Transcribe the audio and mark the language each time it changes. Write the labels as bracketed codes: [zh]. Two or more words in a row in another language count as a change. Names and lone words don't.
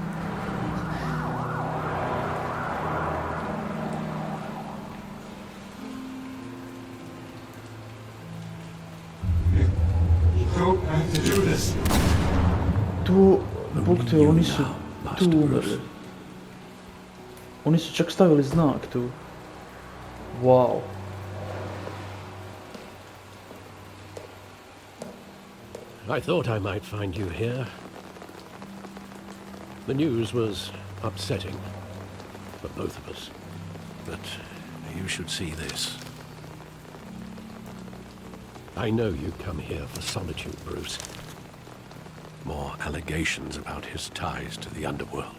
[hr] Tu, bog te, oni su tu umrli. Oni su čak stavili znak tu. [en] Wow. I thought I might find you here. The news was upsetting for both of us. But you should see this. I know you come here for solitude, Bruce. More allegations about his ties to the underworld.